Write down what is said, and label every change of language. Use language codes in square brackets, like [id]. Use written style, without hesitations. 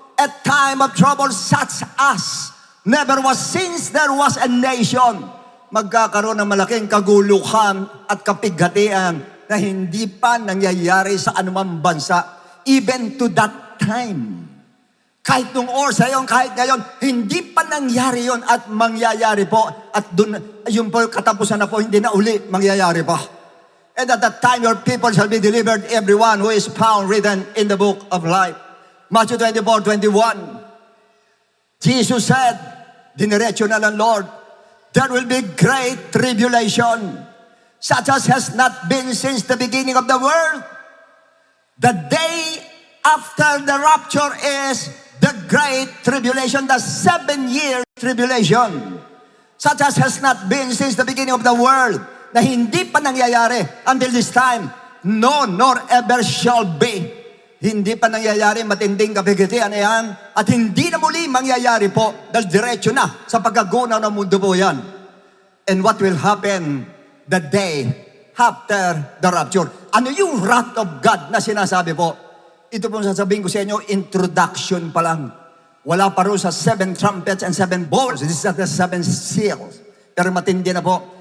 [en] A time of trouble such as never was since there was a nation. [tl] Magkakaroon ng malaking kaguluhan at kapighatian na hindi pa nangyayari sa anumang bansa. [en] Even to that time. [tl] Kahit nung oras na yun, kahit ngayon, hindi pa nangyari yun at mangyayari po. At dun, yung po katapusan na po, hindi na uli mangyayari pa. [en] And at that time, your people shall be delivered, everyone who is found written in the book of life. Matthew 24:21. Jesus said, [tl] diniretso na ng Lord, [en] there will be great tribulation, such as has not been since the beginning of the world. The day after the rapture is the great tribulation, the 7-year tribulation, such as has not been since the beginning of the world, [tl] na hindi pa nangyayari [en] until this time, no, nor ever shall be. [tl] Hindi pa nangyayari, matinding kapigitian na yan, at hindi na muli mangyayari po, dahil diretso na sa pagkagunaw ng mundo po yan. [en] And what will happen the day after the rapture? [tl] Ano yung wrath of God na sinasabi po? Ito po sasabihin ko sa inyo, introduction pa lang. Wala pa rin sa [en] 7 trumpets and 7 bowls. This is the 7 seals. [tl] Pero matindi na po.